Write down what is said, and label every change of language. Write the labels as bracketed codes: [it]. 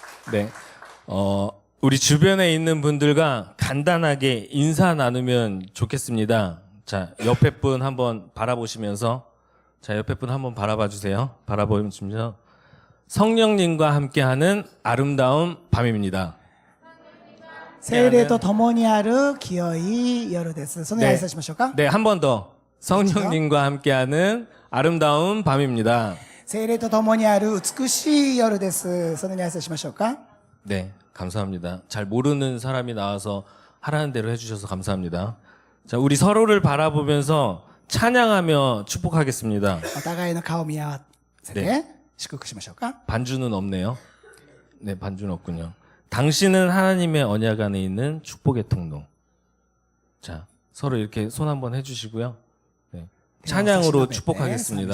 [ko] 네, 우리 주변에 있는 분들과 간단하게 인사 나누면 좋겠습니다. 자, 옆에 분 한번 바라보시면서, 자, 옆에 분 한번 바라봐 주세요. 바라보시면서 성령님과 함께하는 아름다운 밤입니다. [ja] 聖霊と共にある清い夜です。そのように挨拶しましょうか。 [ko] 네, 한 번 더. 성령님과 함께하는 아름다운 밤입니다. [ja] 聖霊と共にある美しい夜です。そのように挨拶しましょうか。 [ko] 네, 감사합니다. 잘 모르는 사람이 나와서 하라는 대로 해주셔서 감사합니다. 자, 우리 서로를 바라보면서 찬양하며 축복하겠습니다. [ja] お互いの顔を見合わせて祝福しましょうか。 [ko] 반주는 없네요. 네, 반주는 없군요. 당신은 하나님의 언약 안에 있는 축복의 통로. 자, 서로 이렇게 손 한번 해주시고요. 네, 찬양으로 축복하겠습니다.